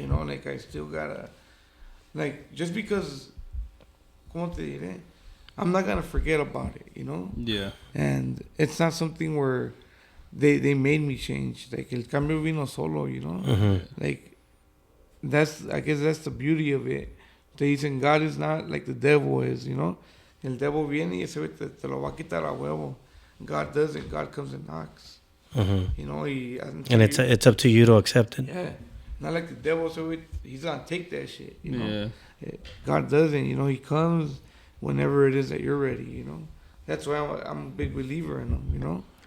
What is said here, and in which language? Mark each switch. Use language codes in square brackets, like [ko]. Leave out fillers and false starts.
[en] You know, like, I still gotta, like, just because, [es] ¿cómo te diré? [en] I'm not gonna forget about it, you know. Yeah. And it's not something where they made me change. Like, [es] el cambio vino solo, [en] you know. Like, I guess that's the beauty of it. They [es] dicen [en] God is not like the devil is, you know. [es] El devil viene y ese te lo va a quitar a huevo. [en] God doesn't. God comes and knocks. You know, And it's up to you to accept it. yeah. Not like the devil, so he's gonna take that shit, you know. Yeah. God doesn't, you know. He comes whenever it is that you're ready, you know. That's why I'm a big believer in him, you know.